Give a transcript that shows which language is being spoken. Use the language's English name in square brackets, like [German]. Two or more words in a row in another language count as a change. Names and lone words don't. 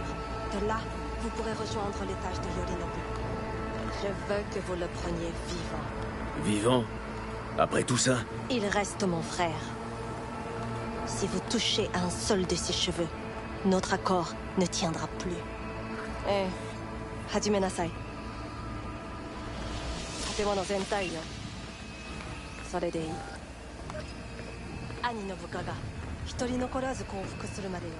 [French] De là, vous pourrez rejoindre l'étage de Yorinobu. Je veux que vous le preniez vivant. Vivant? Après tout ça? Il reste mon frère. Si vous touchez à un seul de ses cheveux, notre accord ne tiendra plus. [Japanese] え、始めなさい. 建物全体よ. それでいい。兄の部下が一人残らず降伏するまでよ。